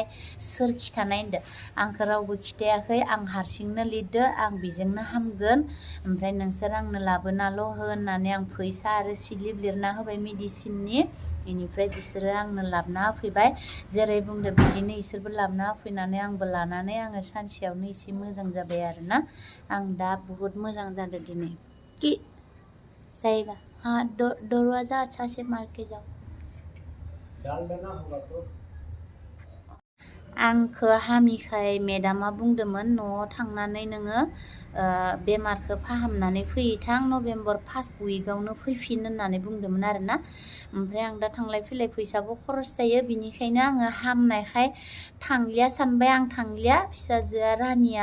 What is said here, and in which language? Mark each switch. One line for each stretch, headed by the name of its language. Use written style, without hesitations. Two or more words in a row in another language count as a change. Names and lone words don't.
Bodo: सोर खिथानाय होनदो आंखौ रावबो खिथायाखै आं हारसिंनो लिरदो आं बेजोंनो हामगोन ओमफ्राय नोंसोर आंनो लाबोनाल' हो होननानै आं फैसा आरो सिलिप लिरना होबाय मेडिसिननि बेनिफ्राय बिसोरो आंनो लाबोना होफैबाय जेरै बुंदो बिदिनो इसोरबो लाबोना होफैनानै आंबो लानानै आङो सानसेयावनो एसे मोजां जाबाय आरोना आं दा बहुत मोजां जादों दिनै
Hindi: कि जाएगा हाँ दरवाजा अच्छा से मार के जाओ डाल देना होगा तो
Bodo: आंखौ हामिखाय मेडामा बुंदोंमोन न'आव थांनानै नोङो बेमारखौ फाहामनानै फैथां
English: November first
Bodo: उइकआवनो फैफिन होननानै बुंदोंमोन आरोना ओमफ्राय आं दा थांलाय फैलाय फैसाबो खरस जायो बिनिखायनो आङो हामनायखाय थांलिया सानबाय आं थांलिया फिसाजोआ रानिया